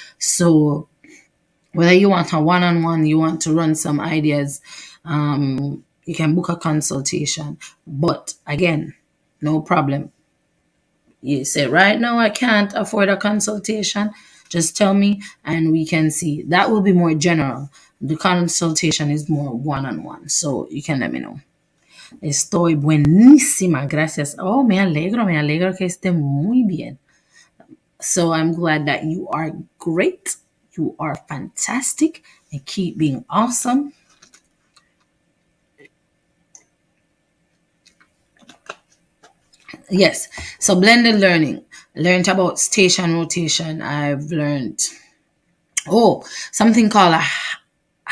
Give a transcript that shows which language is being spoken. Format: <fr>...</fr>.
<en>So whether you want a one-on-one, you want to run some ideas, you can book a consultation. But again, no problem. You say, right now, I can't afford a consultation. Just tell me and we can see. That will be more general. The consultation is more one on one. So you can let me know.</en> <es>Estoy buenísima. Gracias. Oh, me alegro que esté muy bien.</es> <en>So I'm glad that you are great. You are fantastic and keep being awesome. Yes. So blended learning. Learned about station rotation. I've learned something called a</en>